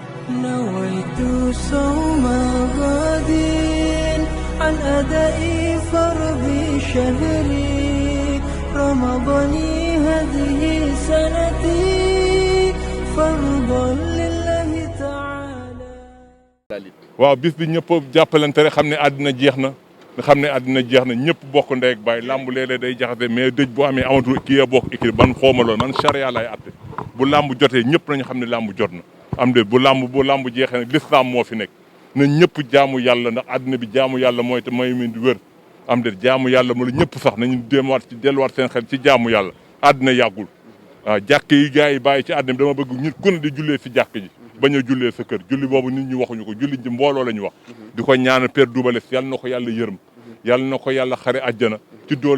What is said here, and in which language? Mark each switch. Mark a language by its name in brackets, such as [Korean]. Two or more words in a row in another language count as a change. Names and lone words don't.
[Arabic] نويت صوم غد عن أداء فرض شهري رمضان هذه سنتي فرضا لله تعالى. [Wolof] waaw bis bi ñëpp jàppalante rek xam ne àddina jeex na nga xam ne àddina jeex na ñëpp bokk ndey ak baay làmb léeg-léeg day jaxase mais dëj bu amee amatul kii ya bokk équipe ban xooma loolu man charia lay atte bu làmb jotee ñëpp nañu xam ne làmb jot na am de bu làmb jeexee nag l'islam moo fi nekk na ñëpp jaamu yàlla ndax àddina bi jaamu yàlla mooy te mooy min di wér am de jaamu yàlla mu la ñëpp sax nañu delluwaat seen xel ci jaamu yàlla àddina yàggul waaw jàkk yi gars yi bàyyi ci àddina bi dama bëgg nit ku ne di jullee fi jàkk ji bañ a jullee sa kër julli boobu nit ñi waxuñu ko julli ji mbooloo la ñu wax di ko ñaanal Père Double Less yàlla na ko yàlla yërëm yàlla na ko yàlla xare àjjana ci doole